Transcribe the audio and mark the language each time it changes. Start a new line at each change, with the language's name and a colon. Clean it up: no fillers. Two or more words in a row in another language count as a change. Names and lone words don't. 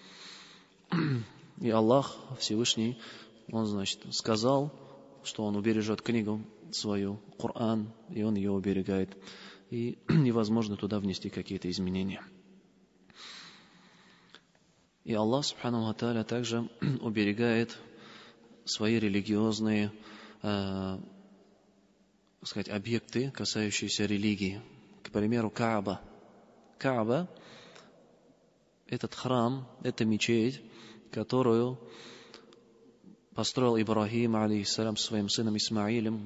Russian: И Аллах Всевышний, Он, сказал, что Он убережет книгу свою, Коран, и Он ее уберегает. И невозможно туда внести какие-то изменения.
Arabic: И الله سبحانه وتعالى,
Russian: также уберегает свои религиозные, объекты, касающиеся религии. К примеру, Кааба. Кааба – этот храм, это мечеть, которую построил Ибрахим, алейхиссалям, со своим сыном Исмаилем.